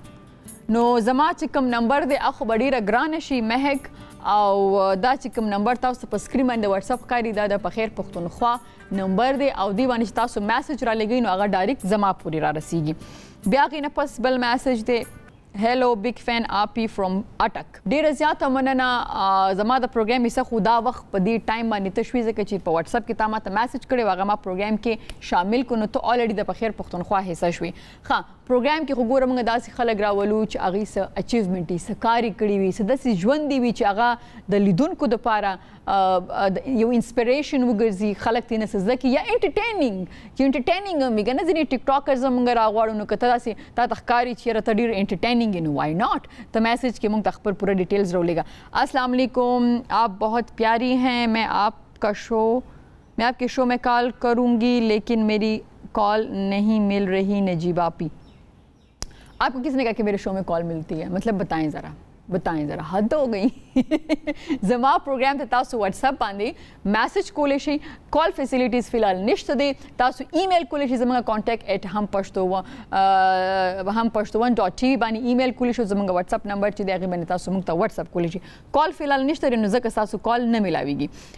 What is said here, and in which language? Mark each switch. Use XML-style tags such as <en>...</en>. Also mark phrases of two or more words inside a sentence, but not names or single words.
<ps>نو زما چې کوم نمبر دی اخو به ډېره ګرانه شي مهک او دا چې کوم نمبر تاسو په سکرین باندې واتساپ ښکاري دا د پخیر پښتونخوا نمبر دی او دې باندې چې تاسو میسیج را لګئ نو هغه ډایرکټ زما پورې را رسیږي. بیا هغې نه پس بل میسیج دی</ps> <en>hello big fan Appi from Attock.</en> <ps>ډېره زیاته مننه زما د پروګرام حصه خو دا وخت په دې ټایم باندې ته شوې ځکه چې په واتساپ کې تا ماته میسیج کړی و هغه ما پروګرام کې شامل کړو نو ته الریډي د پخیر پښتونخوا حصه شوې. ښه پروګرام کې خو ګوره موږ داسې خلک راولو چې هغوی څه اچیومنټ یې څه کار یې کړي وي څه داسې ژوند دی وي چې هغه د لیدونکو دپاره یو انسپریشن وګرځي خلک ترې نه څه زده کړي یا انټرټینینګ چې انټرټینینګ هم وي که نه ځینې ټیک ټاکرز هم موږ راغواړو نو که ته داسې تا ته ښکاري چې یاره ته ډېر انټرټینینګ یې نو</ps> <en>why not</en> <ps>ته میسیج کې موږ ته خپل پورا ډیټیلز راولېږه.</ps> <ur>السلام علیکم آپ بہت پیاری ہیں میں آپ کے شو میں کال کروں گی لیکن میری کال نہیں مل رہی نجیبہ پی. آپ کو کس نے کہا کہ میرے شو میں کال ملتی ہے مطلب بتائیں ذرا حد ہو گئی.</ur> <ps>زما پروګرام ته تاسو واتساپ باندې میسیج کولی شئ.</ps> <en>call facilities</en> <ps>فی الحال نشته دی. تاسو ایمیل کولی شئ زموږ کانټیکټ هم پښتو1.tv باندې ایمیل کولی شئ. زموږ واتساپ نمبر چې دی هغې باندې تاسو موږ ته واتساپ کولی شئ. کال فی الحال نشته دی نو ځکه ستاسو کال نه میلاویږي.</ps>